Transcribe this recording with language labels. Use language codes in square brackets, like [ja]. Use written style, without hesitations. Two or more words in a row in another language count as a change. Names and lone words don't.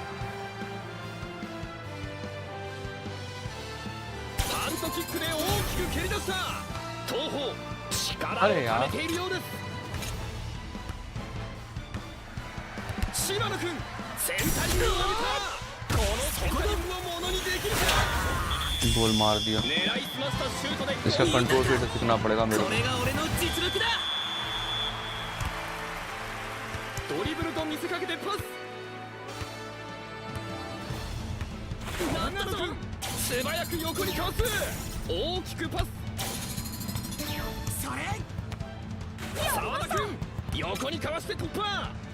[ja] パントキックで大きく蹴り出した。東方力をためているようです。島野君センタリングを上げた。このセンタリングをものにできるか。 [hi] गोल मार दिया। इसका कंट्रोल फिर से सीखना पड़ेगा मेरे को। [ja] ドリブルと見せかけてパス。長野君素早く横にかわす。大きくパス。それ澤田君横にかわして突破。